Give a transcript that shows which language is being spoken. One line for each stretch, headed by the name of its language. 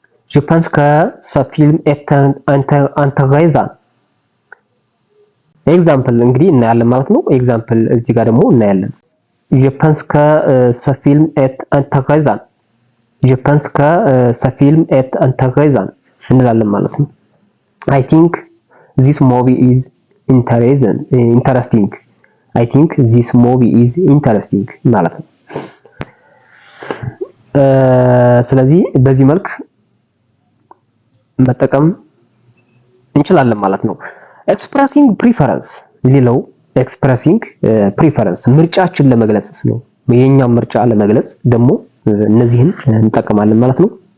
French: Je pense que ce film est intéressant.
Amharic: ኤግዛምፕል እንግዲህ እናያለን ማለት ነው። ኤግዛምፕል እዚህ ጋር ደግሞ እናያለን።
French: Je pense que ce film est intéressant. Je pense que ce film est intéressant
Amharic: እንላለን ማለት ነው።
English: I think this movie is interesting. I think this movie is interesting
Amharic: ማለት ነው። ስለዚህ በዚህ መልክ መጠቀም እንችላለን ማለት ነው። ኤክስፕረሲንግ ፕሪፈረንስ ሌላው ኤክስፕረሲንግ ፕሪፈረንስ ምርጫችን ለመግለጽ ነው። የኛም ምርጫ ለመግለጽ ደግሞ እነዚህን እንጠቀማለን ማለት ነው።